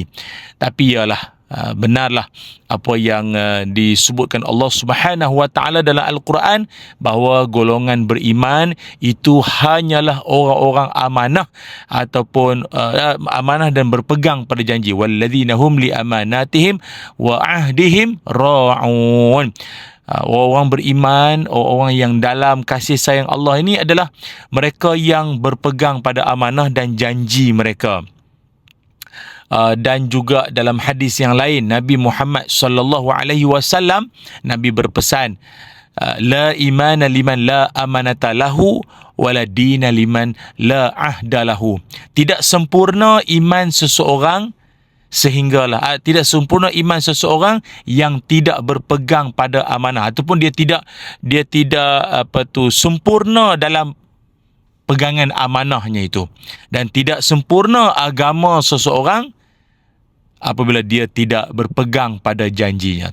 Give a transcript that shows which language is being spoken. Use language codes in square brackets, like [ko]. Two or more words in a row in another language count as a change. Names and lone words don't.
[ms] Tapi ialah benarlah apa yang disebutkan Allah [ar] سبحانه وتعالى [ms] dalam Al-Quran, bahawa golongan beriman itu hanyalah orang-orang amanah ataupun amanah dan berpegang pada janji. [ar] والذين هم لأماناتهم وعهدهم راعون. [ms] Orang beriman, orang yang dalam kasih sayang Allah ini adalah mereka yang berpegang pada amanah dan janji mereka. Dan juga dalam hadis yang lain, Nabi Muhammad [ar] صلى الله عليه وسلم, [ms] Nabi berpesan, [ar] لا إيمان لمن لا أمانة له ولا دين لمن لا عهد له. [ms] Tidak sempurna iman seseorang tidak sempurna iman seseorang yang tidak berpegang pada amanah, ataupun dia tidak sempurna dalam pegangan amanahnya itu. Dan tidak sempurna agama seseorang apabila dia tidak berpegang pada janjinya.